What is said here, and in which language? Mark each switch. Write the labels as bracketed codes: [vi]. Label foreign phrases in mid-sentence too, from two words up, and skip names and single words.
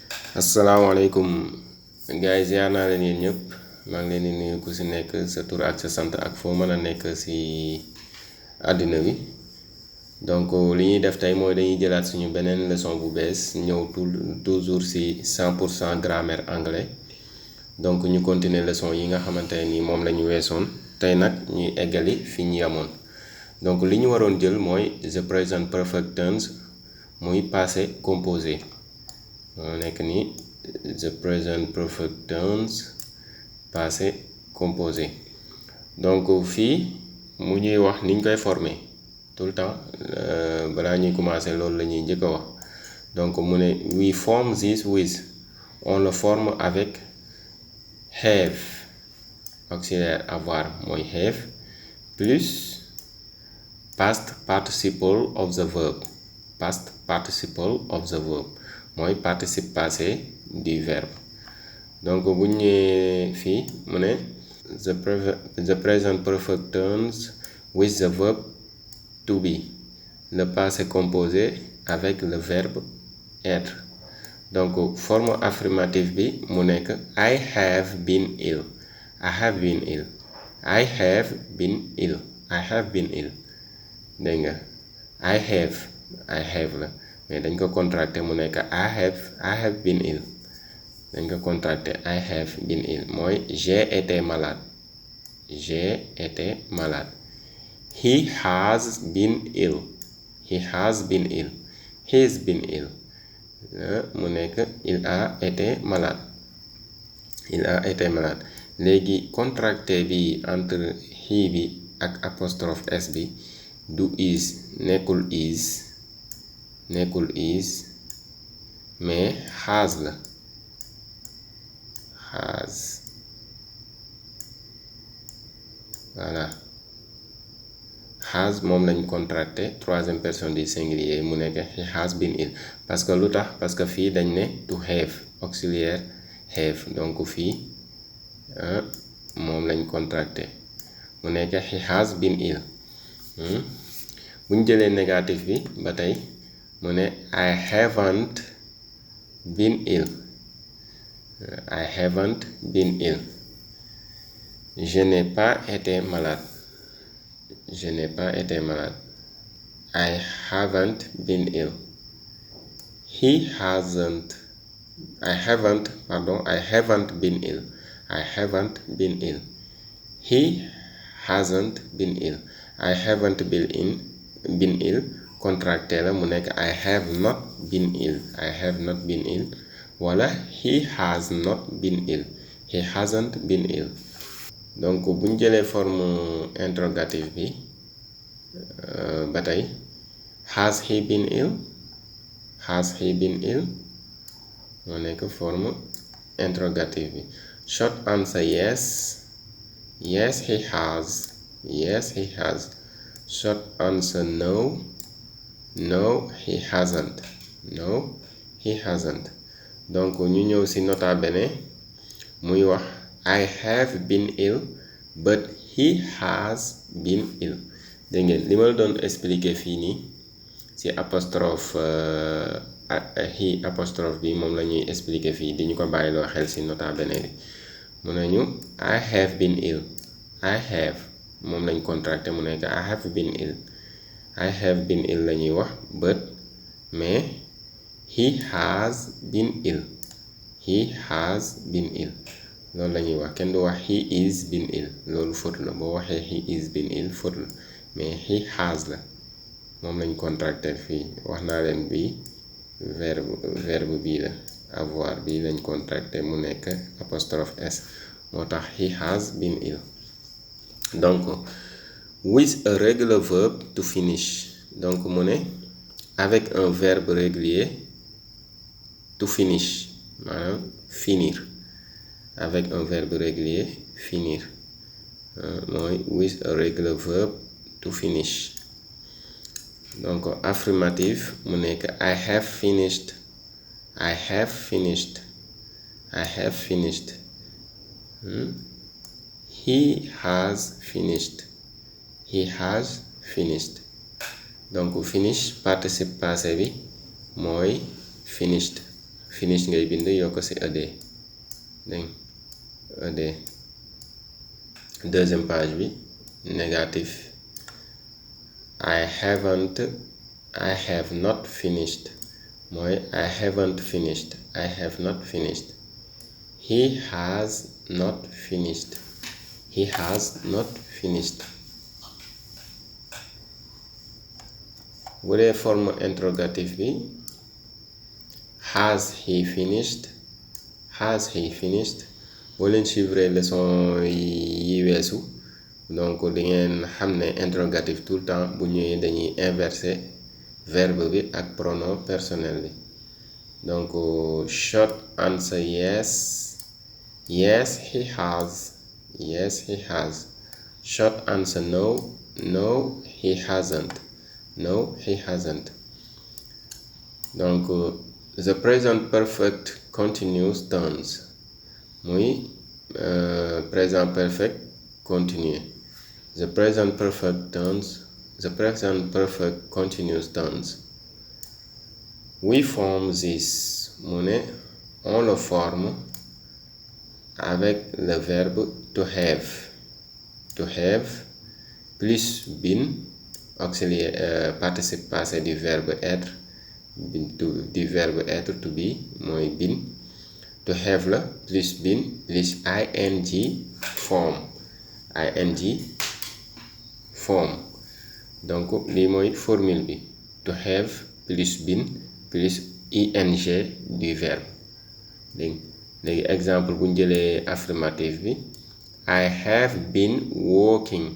[wo] asalaamaaleykum gars yi ziar naa leen yéen ñëpp maa ngi leen di nuyu ku si nekk sa tur ak sa sant ak foo mën a nekk si àddina bi donc li ñuy def tey mooy dañuy jëlaat suñu beneen leçon bu bees ñëw toujours si 100% [fr] grammaire anglais [wo] donc ñu continuer leçon yi nga xamante ne ni moom la ñu weesoon tey nag ñuy eggali fi ñu yamoon donc li ñu waroon jël mooy [en] the present perfect tense [wo] muy [fr] passé composé. [wo] moo nekk nii [en] the present perfect tense [fr] passé composé [wo] donc fii mu ñuy wax niñ koy former [fr] tout le temps [wo] balaa ñuy commencer loolu la ñuy njëkk a wax donc mu ne we [en] form this with [fr] on le forme avec [en] have [fr] auxiliaire avoir [en] mooy have plus past participle of the verb past participle of the verb mooy [fr] participe passé du verbe [wo] donc bu ñu ñëwee fii mu ne [en] the present perfect tense with the verb to be [fr] le passé composé avec le verbe être [wo] donc forme affirmative bi mu nekk [en] I have been ill I have been ill I have been ill I have been ill [wo] dégg nga [en] I have la [wo] mais dañ ko contracté mu nekk [en] I have been ill [wo] dañ ko contracté [en] I have been ill mooy [fr] j'ai été malade [en] he has been ill he's been ill [wo] mu nekk [fr] il a été malade [wo] léegi contracté bi entre he bi ak apostrophe s bi du nekkul is mais has la voilà has moom lañ contracté [fr] troisième personne du singulier [wo] mu nekk [en] he has been ill [fr] parce que [wo] lu tax [fr] parce que [wo] fii dañ ne [en] to have [wo] auxiliaire have donc fii moom lañ contracté mu nekk [en] he has been ill [wo] bu ñu jëlee négatif bi ba tey mu ne [en] I haven't been ill [fr] je n'ai pas été malade [en] I haven't been ill I haven't been ill he hasn't been ill I haven't been ill [wo] contracté la mu nekk [en] I have not been ill wala he has not been ill he hasn't been ill [wo] donc bu ñu jëlee forme interrogative bi ba tey [en] has he been ill [wo] moo nekk forme interrogative bi [en] short answer yes he has short answer no he [wo] hasn't donc ñu ñëw ci nota bene muy wax [en] I have been ill but he has been ill [wo] dégg ngeen li ma la doon expliquer fii nii ci apostrophe bi moom la ñuy expliquer fii di ñu ko bàyyiloo xel ci nota bene bi mu ne ñu [en] I have been ill [wo] moom lañ contracté mu nekk [en] I have been ill [wo] la ñuy wax but mais [en] he has been ill [wo] loolu la ñuy wax kenn du wax [en] he is been ill [wo] loolu faute la boo waxee [en] he is been ill [wo] faute la mais [en] he has [wo] la moom lañ contracté fii wax naa leen bi verbe bii la avoir bi lañ contracté mu nekk apostrophe s moo [en] tax he has been ill donc with a regular verb to finish donc [wo] mu ne [fr] avec un verbe régulier [en] to finish maanaam finir [fr] avec un verbe régulier [en] finir mooy with a regular verb to finish [wo] donc affirmative mu nekk [en] I have finished he has finished [wo] donc finish participe passé bi mooy [en] finished finished [wo] ngay bind yokk ci ed dégg ed. deuxième page bi négatif [en] I have not finished mooy I haven't finished. I have not finished. He has not finished. He has not finished. [wo] bu dee forme interrogative bi [en] has he finished. Has he finished. [wo] boo leen suivre leçon yi weesu donc di ngeen xam ne interrogative tout le temps bu ñëwee dañuy inverser verbe bi ak pronom personnel bi. [en] donc short answer yes. Yes he has. Yes he has. Short answer no. No he hasn't. No he hasn't. donc the present perfect continuous tense muy [fr] présent perfect continu. [en] The present perfect tense. The present perfect continuous tense. We form this mu ne [fr] on le forme avec le verbe [en] to have. To have plus been [fr] auxiliaire participe passé du verbe être du verbe être [en] to be [fr] mooy been. [en] To have la plus been plus ing form. [wo] donc lii mooy formule bi [en] to have plus been plus ing [wo] du verbe léegi exemple bu ñu jëlee affirmative bi [en] I have been walking.